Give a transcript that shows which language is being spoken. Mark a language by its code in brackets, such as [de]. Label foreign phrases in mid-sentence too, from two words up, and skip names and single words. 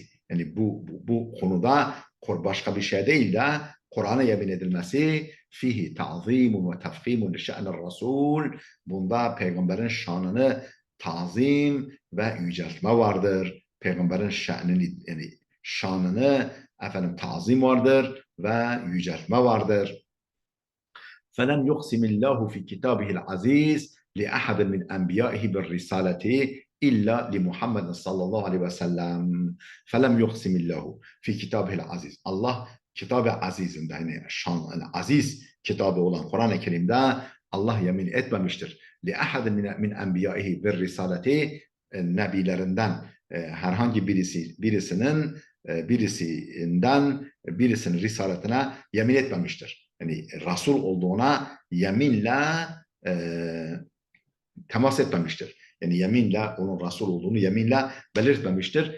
[tr] Yani bu konuda başka bir şey değil de Kur'an'a yemin edilmesi, [ar] فيه تعظيم وتفخيم لشأن الرسول. [tr] Bunda peygamberin şanını tazim ve yüceltme vardır. Peygamberin şanını, yani şanını efendim tazim vardır ve yüceltme vardır. [ar] فَلَمْ يُقْسِمِ اللّٰهُ فِي كِتَابِهِ الْعَز۪يزِ لِأَحَدٍ مِنْ أَنْبِيَائِهِ بِالرِّسَالَةِ إِلَّا لِمُحَمَّدٍ صلى الله عليه وسلم. فَلَمْ يُقْسِمِ اللّٰهُ فِي كِتَابِهِ الْعَز۪يزِ. [tr] Allah kitab-ı azizinde, yani şan, aziz kitabı olan Kur'an-ı Kerim'de Allah yemin etmemiştir. [ar] لِأَحَدٍ مِنْ أَنْبِيَائِهِ بِالرِّسَالَةِ, [tr] nebilerinden herhangi birisinin birisinin risaletine yemin etmemiştir. Yani Resul olduğuna yeminle temas etmemiştir. Yani yeminle onun Resul olduğunu yeminle belirtmemiştir.